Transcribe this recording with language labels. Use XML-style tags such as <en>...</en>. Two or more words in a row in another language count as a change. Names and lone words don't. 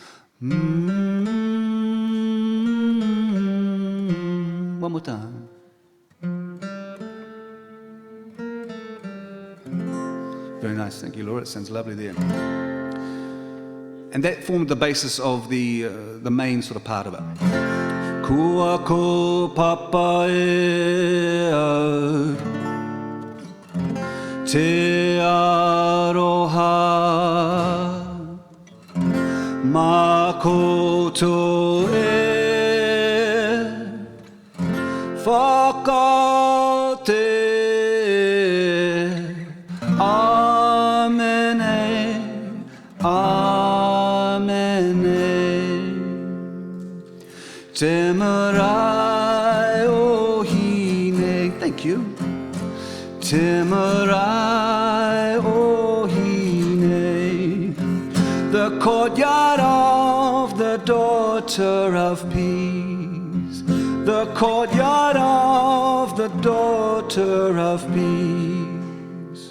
<en>One more time. Very nice, thank you, Laura. It sounds lovely there. And that formed the basis of the main sort of part of it.</en> <mi>Kua ko papa e au, te aroha, mā koutou e whakaoti.</mi> <en>Te Marae o Hine, thank you. Te Marae o Hine, the courtyard of the daughter of peace, the courtyard of the daughter of peace.</en>